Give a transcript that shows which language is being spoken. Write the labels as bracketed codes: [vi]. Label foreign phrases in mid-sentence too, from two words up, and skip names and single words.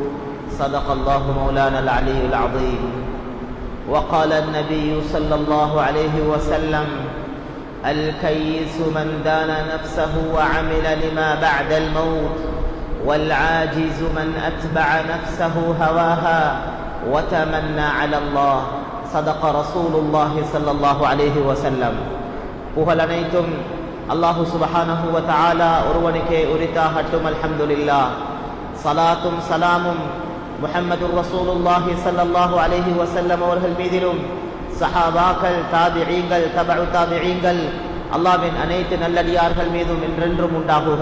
[ar] صدق الله مولانا العلي العظيم. وقال النبي صلى الله عليه وسلم: الكيس من دان نفسه وعمل لما بعد الموت، والعاجز من أتبع نفسه هواها وتمنى على الله. صدق رسول الله صلى الله عليه وسلم. [ta] புகழ் அனைத்தும் அல்லாஹு [ar] سبحانه و تعالى [ta] ஒருவனுக்கே உரித்தாகட்டும். [ar] الحمد لله. [ta] ஸலாத்தும் ஸலாமும் [ar] محمد رسول الله صلى الله عليه وسلم [ta] அவர்கள் மீதிலும், சஹாபாக்கள், தாபிஈன்கள், தபஉ தாபிஈன்கள், அல்லாஹ்வின் அனைத்து நல்லடியார்கள் மீதும் என்றென்றும் உண்டாகுக.